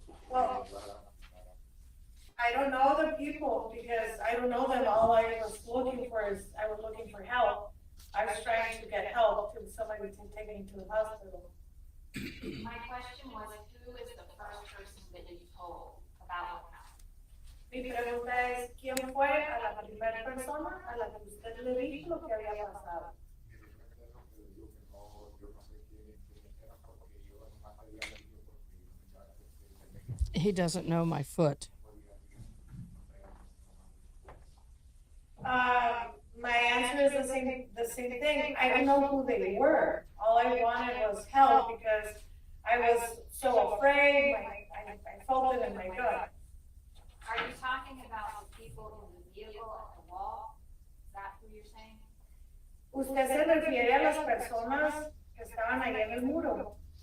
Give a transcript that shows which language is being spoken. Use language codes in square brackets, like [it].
[en] Well, I don't know the people because I don't know them. All I was looking for is I was looking for help. I was trying to get help to somebody to take me to the hospital. My question was, who is the first person that you told about what happened? [es] Mi pregunta es, ¿quién fue a la primera persona a la que usted le dijo lo que había pasado? [en] He doesn't know my foot. My answer is the same thing. I don't know who they were. All I wanted was help because I was so afraid. I felt it in my gut. Are you talking about the people in the vehicle at the wall? Is that who you're saying? [es] ¿Usted se refiere a las personas que estaban ahí en el muro?